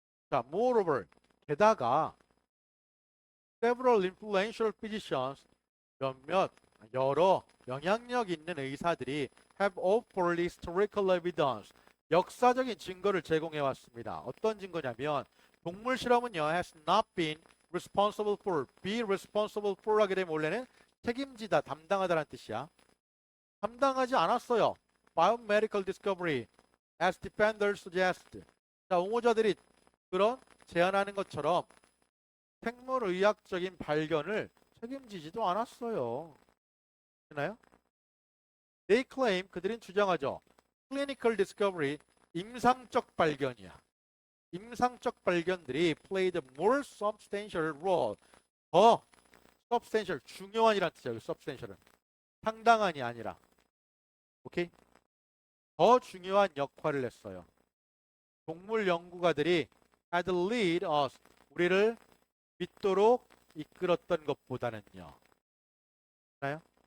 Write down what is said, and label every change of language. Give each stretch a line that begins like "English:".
Korean: 자, moreover 게다가
English: several influential physicians
Korean: 몇몇 여러 영향력 있는 의사들이
English: have offered historical evidence
Korean: 역사적인 증거를 제공해 왔습니다. 어떤 증거냐면 동물 실험은요
English: has not been responsible for be responsible for
Korean: 하게 되면 원래는 책임지다 담당하다라는 뜻이야. 담당하지 않았어요.
English: biomedical discovery as defenders suggest.
Korean: 자, 옹호자들이 그런 제안하는 것처럼 생물의학적인 발견을 책임지지도 않았어요. 되나요?
English: They claim
Korean: 그들은 주장하죠.
English: Clinical discovery
Korean: 임상적 발견이야. 임상적 발견들이
English: played a more substantial role.
Korean: 더 substantial 중요한이란 뜻이야. substantial은 상당한이 아니라. 오케이? 더 중요한 역할을 했어요. 동물 연구가들이
English: had lead us
Korean: 우리를 믿도록 이끌었던 것보다는요. 나요?